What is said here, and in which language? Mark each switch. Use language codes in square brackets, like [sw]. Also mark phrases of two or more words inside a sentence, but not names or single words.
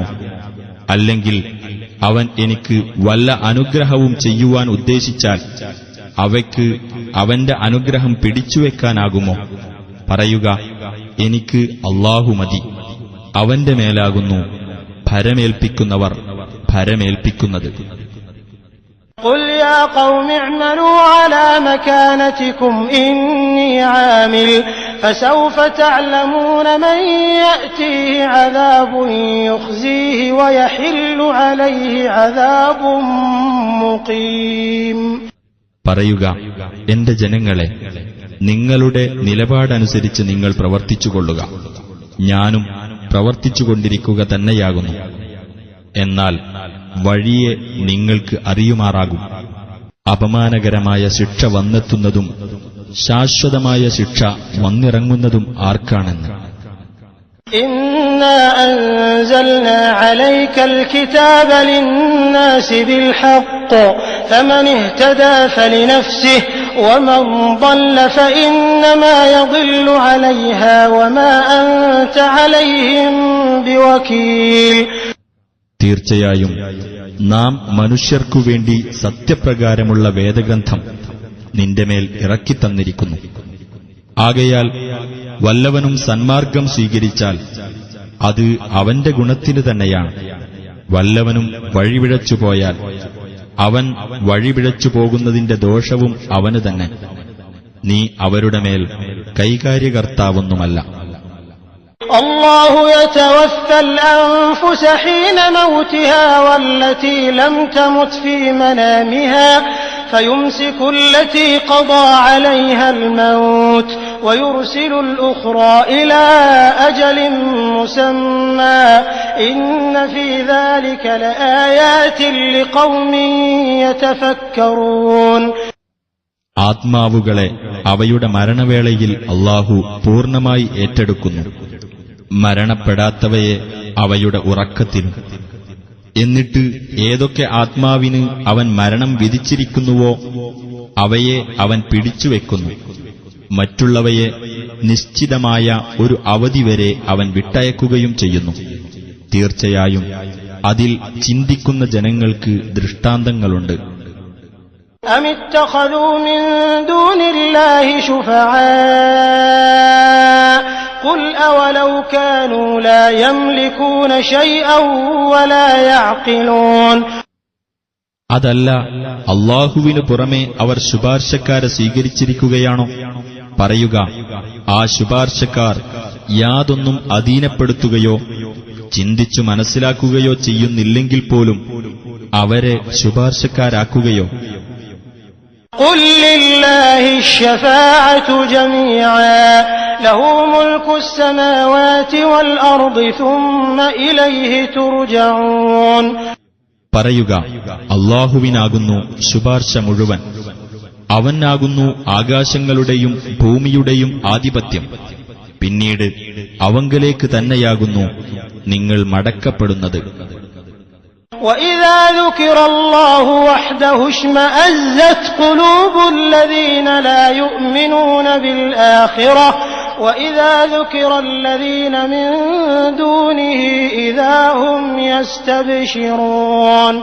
[ml] അല്ലെങ്കിൽ അവൻ എനിക്ക് വല്ല അനുഗ്രഹവും ചെയ്യുവാൻ ഉദ്ദേശിച്ചാൽ അവയ്ക്ക് അവന്റെ അനുഗ്രഹം പിടിച്ചുവെക്കാനാകുമോ? പറയുക, എനിക്ക് അല്ലാഹു മതി, അവന്റെ മേലാകുന്നു ഭരമേൽപ്പിക്കുന്നവർ ഭരമേൽപ്പിക്കുന്നത്. [ar] قل يا قوم اعملوا على مكانتكم إني عامل فسوف تعلمون من يأتيه عذاب يخزيه ويحل عليه عذاب مقيم. [ml] പറയുക, എന്റെ ജനങ്ങളെ, നിങ്ങളുടെ നിലപാടനുസരിച്ച് നിങ്ങൾ പ്രവർത്തിച്ചുകൊള്ളുക. ഞാനും പ്രവർത്തിച്ചുകൊണ്ടിരിക്കുക തന്നെയാകുന്നു. എന്നാൽ വഴിയെ നിങ്ങൾക്ക് അറിയുമാറാകും. അപമാനകരമായ ശിക്ഷ വന്നെത്തുന്നതും ശാശ്വതമായ ശിക്ഷ വന്നിറങ്ങുന്നതും ആർക്കാണെന്ന്. [ar] إنا أنزلنا عليك الكتاب للناس بالحق فمن اهتدى فلنفسه ومن ضل فإنما يضل عليها وما أنت عليهم بوكيل. [ml] തീർച്ചയായും നാം മനുഷ്യർക്കുവേണ്ടി സത്യപ്രകാരമുള്ള വേദഗ്രന്ഥം നിന്റെ മേൽ ഇറക്കിത്തന്നിരിക്കുന്നു. ആകയാൽ വല്ലവനും സന്മാർഗം സ്വീകരിച്ചാൽ അത് അവന്റെ ഗുണത്തിനു തന്നെയാണ്. വല്ലവനും വഴിപിഴച്ചുപോയാൽ അവൻ വഴിപിഴച്ചു പോകുന്നതിന്റെ ദോഷവും അവന് തന്നെ. നീ അവരുടെ മേൽ കൈകാര്യകർത്താവൊന്നുമല്ല. [ar] الله يتوفى الأنفس حين موتها والتي لم تمت في منامها فيمسك التي قضى عليها الموت ويرسل الأخرى إلى أجل مسمى إن في ذلك لآيات لقوم يتفكرون. [ml] ആത്മാവുകളെ അവയുടെ മരണവേളയിൽ അല്ലാഹു പൂർണ്ണമായി ഏറ്റെടുക്കുന്നു, മരണപ്പെടാത്തവയെ അവയുടെ ഉറക്കത്തിലും. എന്നിട്ട് ഏതൊക്കെ ആത്മാവിന് അവൻ മരണം വിധിച്ചിരിക്കുന്നുവോ അവയെ അവൻ പിടിച്ചുവെക്കുന്നു. മറ്റുള്ളവയെ നിശ്ചിതമായ ഒരു അവധി വരെ അവൻ വിട്ടയക്കുകയും ചെയ്യുന്നു. തീർച്ചയായും അതിൽ ചിന്തിക്കുന്ന ജനങ്ങൾക്ക് ദൃഷ്ടാന്തങ്ങളുണ്ട്. [ar] أم اتخذوا من دون الله شفعاء قل أولو كانوا لا يملكون شيئا ولا يعقلون. [ml] അതല്ല, അല്ലാഹുവിനു പുറമെ അവർ ശുപാർശക്കാരെ സ്വീകരിച്ചിരിക്കുകയാണോ? പറയുക, ആ ശുപാർശക്കാർ യാതൊന്നും അധീനപ്പെടുത്തുകയോ ചിന്തിച്ചു മനസ്സിലാക്കുകയോ ചെയ്യുന്നില്ലെങ്കിൽ പോലും അവരെ ശുപാർശക്കാരാക്കുകയോ? [ar] قل لله الشفاعة جميعا له ملك السماوات والأرض ثم إليه ترجعون. [ml] പറയുക, അല്ലാഹുവിനാകുന്നു ശുപാർശ മുഴുവൻ. അവനാകുന്നു ആകാശങ്ങളുടെയും ഭൂമിയുടെയും ആധിപത്യം. പിന്നീട് അവങ്കലേക്ക് തന്നെയാകുന്നു നിങ്ങൾ മടക്കപ്പെടുന്നത്. [ar] وَإِذَا ذُكِرَ اللَّهُ وَحْدَهُ اشْمَأَزَّتْ قُلُوبُ الَّذِينَ لَا يُؤْمِنُونَ بِالْآخِرَةِ وَإِذَا ذُكِرَ الَّذِينَ مِن دُونِهِ إِذَا هُمْ يَسْتَبْشِرُونَ.